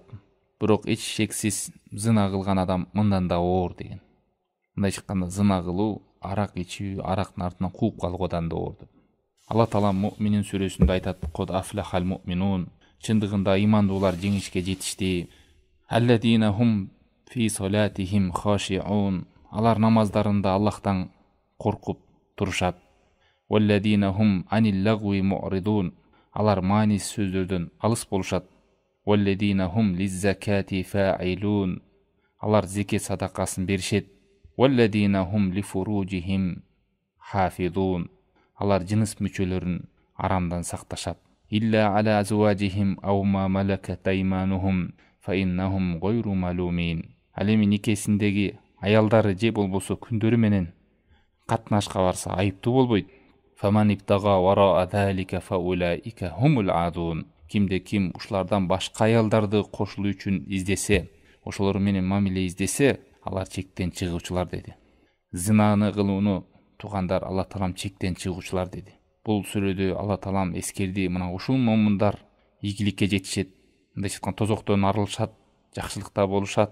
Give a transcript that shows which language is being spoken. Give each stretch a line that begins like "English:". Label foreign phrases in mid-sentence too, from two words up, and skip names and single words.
Kyrgyz: Бирок эч шексиз зына кылган адам мындан да оор деген. Мындайча айтканда, зына кылуу, арак ичүү, арактын артынан кууп калуудан да оор деп. Алла Таала Муъминин сүрөсүндө айтат:
Arabic: "قد أفلح المؤمنون",
Kyrgyz: чындыгында имандуулар жеңишке жетишти.
Arabic: "الذين هم في صلاتهم خاشعون",
Kyrgyz: алар намаздарында Аллахтан коркуп турушат.
Arabic: "والذين هم عن اللغو معرضون",
Kyrgyz: алар маанис сөздөрдөн алыс болушат.
Arabic: "والذين هم للزكاة فاعلون",
Kyrgyz: алар зекет садакасын беришет.
Arabic: "والذين هم لفروجهم حافظون",
Kyrgyz: алар жыныс мүчөлөрүн арамдан сакташат.
Arabic: "إلا على أزواجهم أو ما ملكت أيمانهم فإنهم غير ملومين",
Kyrgyz: ал эми никесиндеги аялдары же болбосо күндөрү менен катнашка барса айыптуу болбойт.
Arabic: "فمن ابتغى وراء ذلك فأولئك هم العادون",
Kyrgyz: кимде ким ушулардан башка аялдарды кошулуу үчүн издесе, ошолор менен мамиле издесе, алар чектен чыгуучулар деди. Зинаны кылууну тугандар, Алла Таалам чектен чыгуучулар деди. Бул сүрөдө Алла Таалам эскерди, мына ушул момундар ийгиликке жетишет, мындайча айтканда тозоктон арылышат, жакшылыкта болушат.